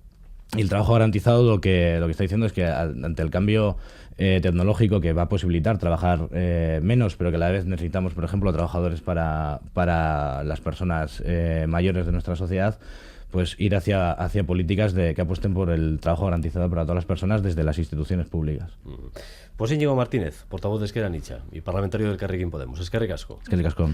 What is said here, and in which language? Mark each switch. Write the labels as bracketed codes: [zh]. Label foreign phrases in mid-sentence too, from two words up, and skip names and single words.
[es] Y el trabajo garantizado lo que está diciendo es que ante el cambio tecnológico que va a posibilitar trabajar menos, pero que a la vez necesitamos, por ejemplo, trabajadores para las personas mayores de nuestra sociedad, pues ir hacia políticas que apuesten por el trabajo garantizado para todas las personas desde las instituciones públicas. Pues Íñigo Martínez, portavoz de Ezker Anitza y parlamentario del Elkarrekin Podemos. [eu] Eskerrik asko. Eskerrik asko.